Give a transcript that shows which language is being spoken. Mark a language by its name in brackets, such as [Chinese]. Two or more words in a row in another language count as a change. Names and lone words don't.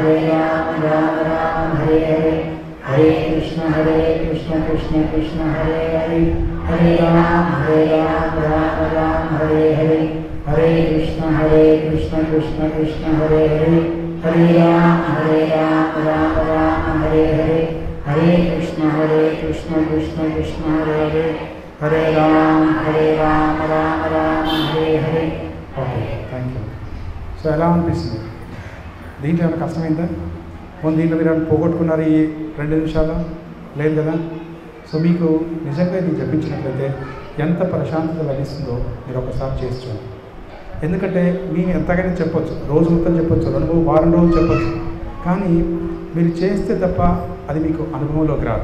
[Sanskrit] రామ హరే హరే హరే కృష్ణ కృష్ణ హరే హరే హరే రామ రామ హరే హరే హరే కృష్ణ కృష్ణ హరే హరే హరే రామ రామ హరే హరే హరే కృష్ణ కృష్ణ హరే హరే హరే రామ రామ హరే హరే. [English] okay, thank you. [Telugu] సో ఎలా అనిపిస్తుంది? దీంట్లో ఏమైనా కష్టమైందా? దీంట్లో మీరు పోగొట్టుకున్నారు ఈ 2 నిమిషాలు? లేదు కదా. సో మీకు నిజంగా ఇది జపించినట్లయితే ఎంత ప్రశాంతత లభిస్తుందో మీరు ఒకసారి చేసి చూడండి. ఎందుకంటే మీరు ఎంతగానే చెప్పొచ్చు, రోజు మొత్తం చెప్పొచ్చు, 2 వారం రోజులు చెప్పొచ్చు, కానీ మీరు చేస్తే తప్ప అది మీకు అనుభవంలోకి రాదు.